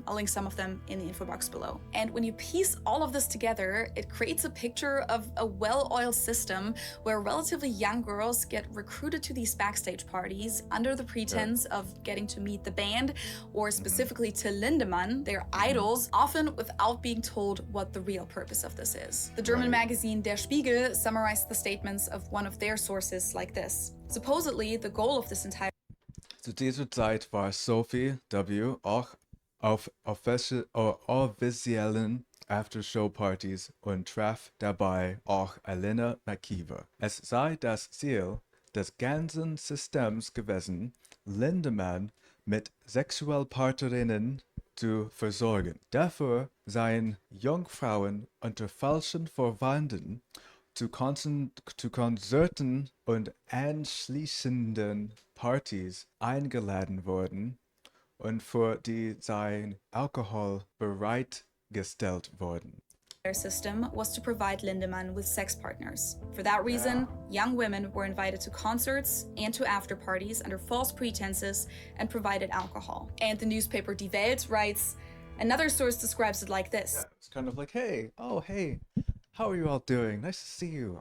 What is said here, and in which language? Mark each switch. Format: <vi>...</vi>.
<en>I'll link some of them in the info box below. And when you piece all of this together, it creates a picture of a well-oiled system where relatively young girls get recruited to these backstage parties under the pretense of getting to meet the band, or specifically to Lindemann, their idols, often without being told what the real purpose of this is. The German magazine Der Spiegel summarized the statements of one of their sources like this. Supposedly, the goal of this entire</en> <de>Zu dieser Zeit war Sophie W. auch auf offiziellen Aftershow-Partys und traf dabei auch Elena Makiva. Es sei das Ziel des ganzen Systems gewesen, Lindemann mit Sexualpartnerinnen zu versorgen. Dafür seien Jungfrauen unter falschen Vorwänden zu Konzerten und anschließenden Partys eingeladen worden und für die sein Alkohol bereitgestellt worden.</de> <en>Their system was to provide Lindemann with sex partners. For that reason, young women were invited to concerts and to after parties under false pretenses and provided alcohol. And the newspaper Die Welt writes, another source describes it like this. Yeah, it's kind of like, hey, how are you all doing? Nice to see you.</en>